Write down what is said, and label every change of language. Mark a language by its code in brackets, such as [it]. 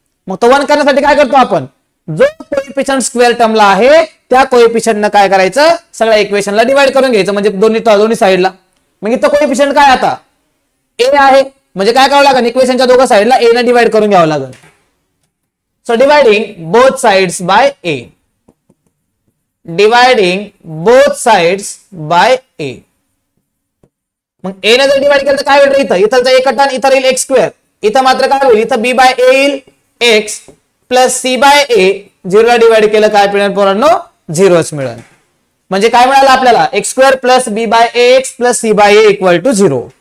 [mr] मग तो 1 करण्यासाठी काय करतो आपण, जो कोएफिशियंट स्क्वेअर टर्मला आहे त्या कोएफिशियंटनं काय करायचं, सगळ्या इक्वेशनला डिवाइड करून घ्यायचं, म्हणजे दोन्ही साइडला। मग इथं कोएफिशियंट काय आता a आहे, म्हणजे काय करावं लागेल, इक्वेशनच्या दोघं साइडला a ने डिवाइड करून घ्यावं लागेल। [en] So dividing both sides by a, dividing both sides by a। [mr] मग a ने जर डिवाइड केलं तर काय होईल, इथं एक आणि इथं राहील x², इथं मात्र काय होईल, इथं b बाय a येईल x plus c bye a, 0 ला डिवाइड केलं काय मिळेल पोरांनो, 0च मिळेल। म्हणजे काय मिळालं आपल्याला, x² plus b bye ax plus c bye a equal to 0।